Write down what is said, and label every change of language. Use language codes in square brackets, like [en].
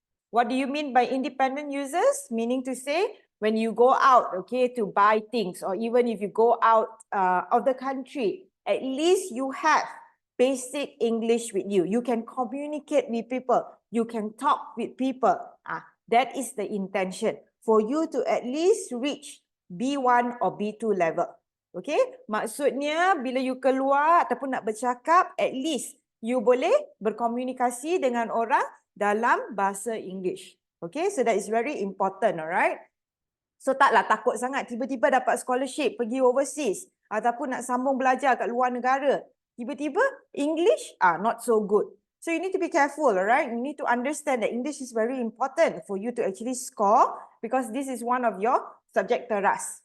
[en] What do you mean by independent users? Meaning to say, when you go out, okay, to buy things, or even if you go out of the country, at least you have basic English with you. You can communicate with people. You can talk with people. That is the intention, for you to at least reach B1 or B2 level. [ms] Okay, maksudnya bila you keluar ataupun nak bercakap, [en] at least you [ms] boleh berkomunikasi dengan orang dalam bahasa English. [en] Okay, so that is very important, alright? [ms] So taklah takut sangat tiba-tiba dapat scholarship pergi overseas ataupun nak sambung belajar kat luar negara. Tiba-tiba [en] English not so good. So you need to be careful, alright? You need to understand that English is very important for you to actually score, because this is one of your subject teras.